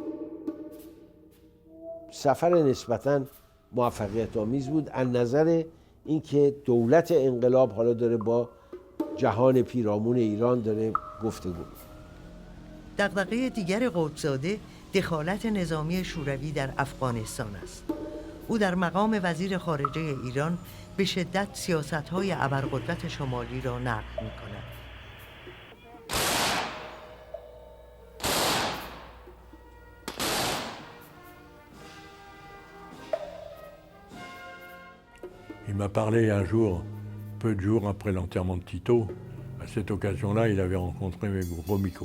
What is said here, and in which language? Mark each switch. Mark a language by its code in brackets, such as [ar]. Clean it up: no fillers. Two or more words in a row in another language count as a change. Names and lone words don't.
[fa] سفر نسبتاً موفقیت آمیز بود از نظر اینکه دولت انقلاب حالا داره با جهان پیرامون ایران داره گفتگو. دغدغه دیگر قطب‌زاده دخالت نظامی شوروی در افغانستان است. او در مقام وزیر خارجه ایران به شدت سیاست‌های ابرقدرت شمالی را نقد می‌کند. [fr] Il m'a parlé un jour, peu de jours après l'enterrement de Tito. À cette occasion-là, il avait rencontré Gromyko.